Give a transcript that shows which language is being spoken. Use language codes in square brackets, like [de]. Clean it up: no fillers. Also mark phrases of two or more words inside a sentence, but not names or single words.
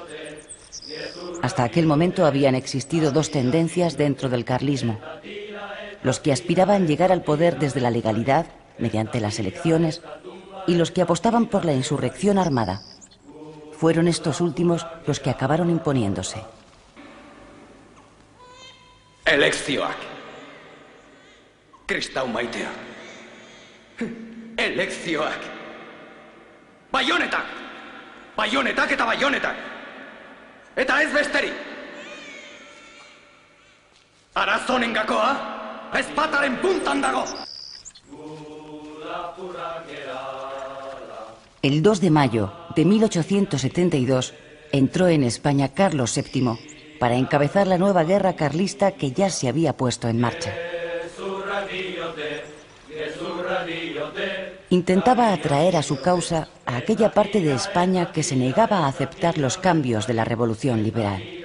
[es] Hasta aquel momento habían existido 2 tendencias dentro del carlismo: los que aspiraban llegar al poder desde la legalidad, mediante las elecciones, y los que apostaban por la insurrección armada. Fueron estos últimos los que acabaron imponiéndose. [eu] Eleczioak. Kristau maitea. Eleczioak. Baionetak! Baionetak eta baionetak! Eta ez besteri! Arazonen gakoa, ezpataren puntan dago! [es] El 2 de mayo de 1872 entró en España Carlos VII para encabezar la nueva guerra carlista que ya se había puesto en marcha. Intentaba atraer a su causa a aquella parte de España que se negaba a aceptar los cambios de la revolución liberal.